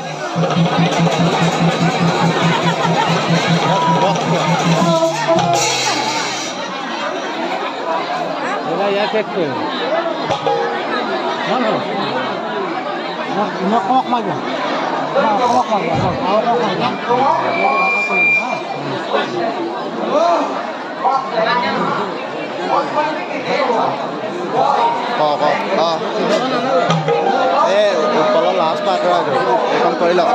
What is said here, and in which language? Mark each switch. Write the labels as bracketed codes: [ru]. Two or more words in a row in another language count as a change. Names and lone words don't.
[uz] Ya ketdi. Mana. Nima qoqmagan. Ha, qoqmagan. [as] उत्पल [en] last part [as] এখন কৰি লওক